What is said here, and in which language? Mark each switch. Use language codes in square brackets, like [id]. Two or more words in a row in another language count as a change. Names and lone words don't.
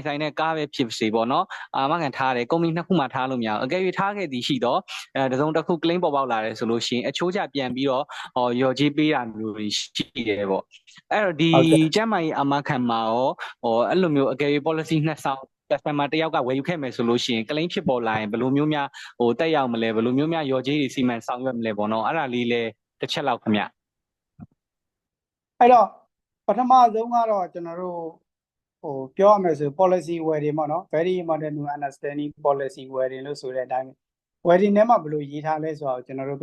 [my] ဆိုင်တဲ့ကားပဲဖြစ်စေပေါ့နော်အာမခံထားတယ်ကုမ္ပဏီနှစ်ခုမှထားလို့မရဘူးအကယ်၍ထားခဲ့သည်ရှိတော့တစုံတစ်ခု claim ပေါ်ပေါက်လာတယ်ဆိုလို့ရှိရင်အချိုးချပြန်ပြီးတော့ရော်ကြီးပေးတာမျိုးရှိတယ်ပေါ့အဲ့တော့ဒီကျမ်းမာရေးအာမခံမှာရောအဲ့လိုမျိုးအကယ်၍ policy နှစ်ဆောင်customer တယောက်ကဝယ်ယူခဲ့မယ်ဆိုလို့ရှိရင် claim ဖြစ်ပေါ်လာရင်ဘယ်လိုမျိုးများတက်ရောက်မလဲဘယ်လိုမျိုးများရော်ကြီးတွေစီမံဆောင်ရွက်မလဲပေါ့နော်အဲ့ဒါလေးလဲတစ်ချက်လောက်ခင်ဗျ အဲ့တော့ပထမဆုံးကတော့ကျွန်တော်တို့ပြောရမယ်ဆို [en] policy wedding [my] ပေါ့နော် [en] very important to understanding policy wedding [my] လို့ဆိုတဲ့အတိုင်းwedding ထဲမှာဘယ်လိုရေးထားလဲဆိုတော့ကျွန်တော်တို့